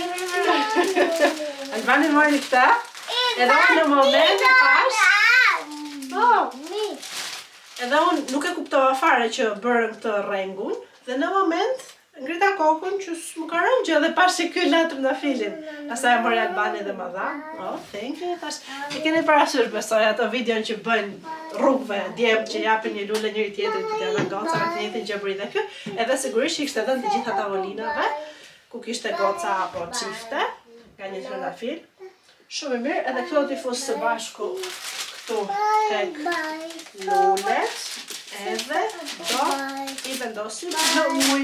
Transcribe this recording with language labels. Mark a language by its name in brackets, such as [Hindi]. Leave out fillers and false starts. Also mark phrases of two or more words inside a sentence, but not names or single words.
[Albanian] Albani mori këta, edhe unë në moment e pash, edhe unë nuk e kuptova fare që bërën këtë rengun, dhe në moment ngrita kokën që s'mu ka rënë gjë dhe pash që ky la trëndafilin. Pastaj e mori Albani dhe më dha. [English] Oh, thank you. [Albanian] Thash, e keni parasysh besoj ato videon që bëjnë rrugëve, djem që japin një lule njëri tjetrit të t'ia vënë goca me të njëjtin gjë bëri dhe ky, edhe sigurisht i kishte dhënë të gjitha tavolinave ku kishte goca apo çifte, nga një trëndafil. Shumë i mirë, edhe këto t'i fus së bashku këtu tek lulet, edhe do i vendosim në ujë.